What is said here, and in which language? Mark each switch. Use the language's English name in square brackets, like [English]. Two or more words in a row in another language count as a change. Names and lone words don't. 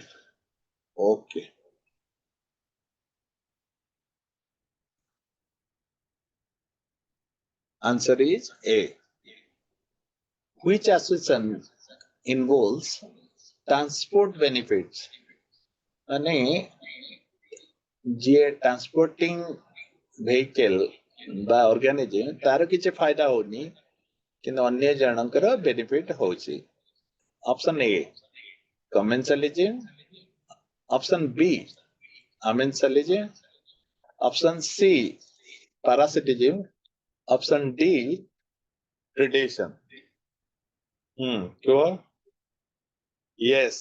[English] Okay. Answer is A. Which association involves transport benefits? [Odia] ମାନେ ଯିଏ [English] transporting vehicle [Odia] বা organism ତାର କିଛି [Hindi] फायदा होनी [Odia] କିନ୍ତୁ ଅନ୍ୟ ଜଣଙ୍କର benefit ହଉଛି. [English] Option A commensalism, option B amensalism, option C parasitism, option D predation. Sure? Yes.